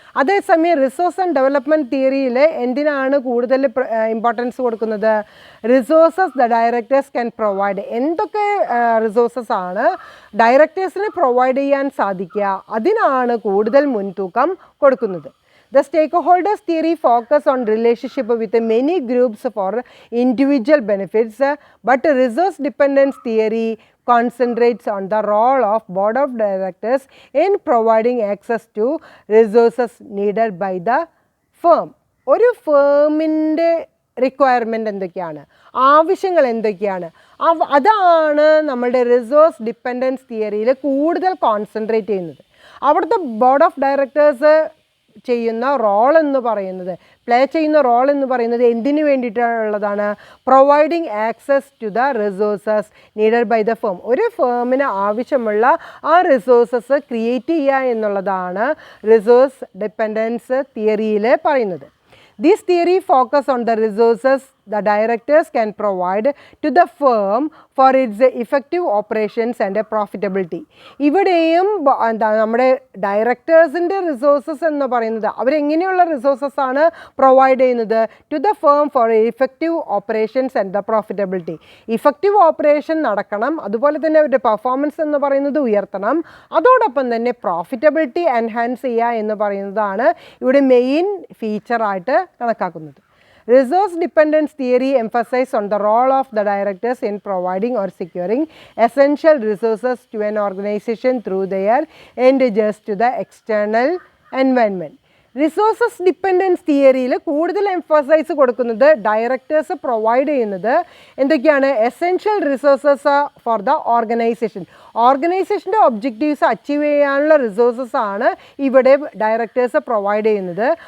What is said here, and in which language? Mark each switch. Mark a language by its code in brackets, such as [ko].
[ml] അതേസമയം resource and development തിയറിയിൽ എന്തിനാണ് കൂടുതൽ ഇമ്പോർട്ടൻസ് കൊടുക്കുന്നത്? [en] Resources the directors can provide. [ml] എന്തൊക്കെ റിസോഴ്സസ് ആണ് ഡയറക്ടേഴ്സിന് പ്രൊവൈഡ് ചെയ്യാൻ സാധിക്കുക, അതിനാണ് കൂടുതൽ മുൻതൂക്കം കൊടുക്കുന്നത്. [en] The stakeholders theory focus on relationship with many groups for individual benefits, but resource dependence theory concentrates on the role of board of directors in providing access to resources needed by the firm. [ml] ഒരു ഫേമിൻ്റെ requirement എന്തൊക്കെയാണ്, ആവശ്യങ്ങൾ എന്തൊക്കെയാണ്, അതാണ് നമ്മളുടെ resource dependence തിയറിയിൽ കൂടുതൽ concentrate ചെയ്യുന്നത്. അവിടുത്തെ ബോർഡ് ഓഫ് ഡയറക്ടേഴ്സ് ചെയ്യുന്ന റോൾ എന്ന് പറയുന്നത്, പ്ലേ ചെയ്യുന്ന റോൾ എന്ന് പറയുന്നത് എന്തിനു വേണ്ടിയിട്ടുള്ളതാണ്? [en] Providing access to the resources needed by the firm. [ml] ഒരു ഫേമിന് ആവശ്യമുള്ള ആ റിസോഴ്സസ് ക്രിയേറ്റ് ചെയ്യുക എന്നുള്ളതാണ് റിസോഴ്സ് ഡിപ്പെൻഡൻസ് തിയറിയിൽ പറയുന്നത്. [en] This theory focus on the resources the directors can provide to the firm for its effective operations and profitability. [ml] ഇവിടെയും നമ്മുടെ ഡയറക്ടേഴ്സിൻ്റെ resources എന്ന് പറയുന്നത് അവരെങ്ങനെയുള്ള റിസോഴ്സസ് ആണ് പ്രൊവൈഡ് ചെയ്യുന്നത്? [en] To the firm for effective operations and the profitability. [ml] Effective operation നടക്കണം, അതുപോലെ തന്നെ അവരുടെ പെർഫോമൻസ് എന്ന് പറയുന്നത് ഉയർത്തണം, അതോടൊപ്പം തന്നെ പ്രോഫിറ്റബിലിറ്റി എൻഹാൻസ് ചെയ്യുക എന്ന് പറയുന്നതാണ് ഇവിടെ മെയിൻ ഫീച്ചറായിട്ട് കണക്കാക്കുന്നത്. [en] Resource dependence theory emphasizes on the role of the directors in providing or securing essential resources to an organization through their engagements to the external environment. [ml] Resources dependence തിയറിയിൽ കൂടുതൽ emphasise കൊടുക്കുന്നത് directors provide ചെയ്യുന്നത് എന്തൊക്കെയാണ്? [en] Essential resources for the organisation. [ml] ഓർഗനൈസേഷൻ്റെ objectives achieve ചെയ്യാനുള്ള resources ആണ് ഇവിടെ directors provide ചെയ്യുന്നത്.